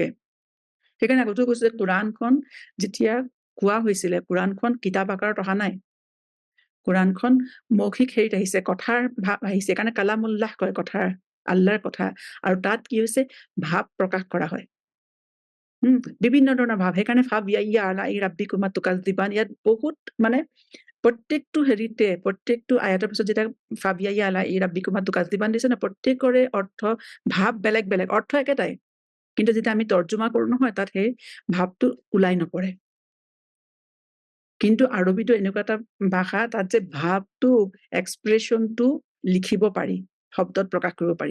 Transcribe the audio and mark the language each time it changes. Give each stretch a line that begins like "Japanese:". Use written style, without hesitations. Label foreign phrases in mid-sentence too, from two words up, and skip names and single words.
Assamese: সেইকাৰণে আগতেও কৈছো যে কোৰাণখন যেতিয়া কোৱা হৈছিলে, কোৰাণখন কিতাপ আকাৰত অহা নাই, কোৰাণখন মৌখিক হেৰিত আহিছে, কথাৰ ভাৱ আহিছে। সেইকাৰণে কালামুল্লাহ কয়, কথাৰ, আল্লাহৰ কথা। আৰু তাত কি হৈছে, ভাৱ প্ৰকাশ কৰা হয়, বিভিন্ন ধৰণৰ ভাৱ। সেইকাৰণে
Arabic: فبأي آلاء ربكما تكذبان,
Assamese: ইয়াত বহুত মানে প্ৰত্যেকটো হেৰিতে, প্ৰত্যেকটো আয়াতৰ পিছত যেতিয়া
Arabic: فبأي آلاء ربكما تكذبان
Assamese: দিছে ন, প্ৰত্যেকৰে অৰ্থ, ভাৱ বেলেগ বেলেগ, অৰ্থ একেটাই, কিন্তু যেতিয়া আমি তৰ্জমা কৰো নহয়, তাত সেই ভাৱটো ওলাই নপৰে। কিন্তু আৰবীটো এনেকুৱা এটা ভাষা, তাত যে ভাৱটো, এক্সপ্ৰেশ্যনটো লিখিব পাৰি, শব্দত প্ৰকাশ কৰিব পাৰি।